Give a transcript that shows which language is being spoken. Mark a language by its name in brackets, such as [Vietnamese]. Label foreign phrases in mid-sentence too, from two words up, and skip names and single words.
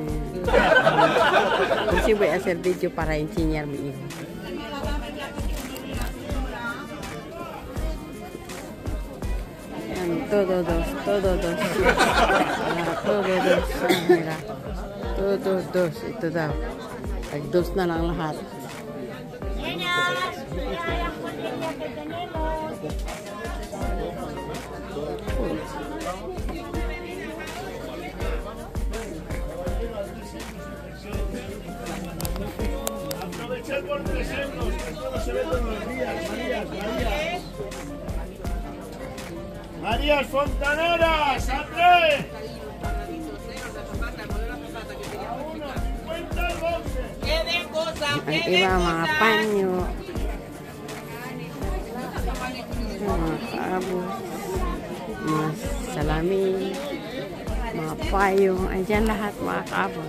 [Spanish] Entonces voy a hacer video para enseñar a mi hijo. Todo dos. Todo dos. Mira. Todo dos. [Filipino] Ito daw. Dos na lang lahat. [Spanish] Aprovechar por 3 euros, que todo se ve todos los días. Marías Fontaneras, Andrés. [Filipino] Ang iba mga panyo. mga kaabos, mga salamin, mga payong, andyan lahat mga kaabos.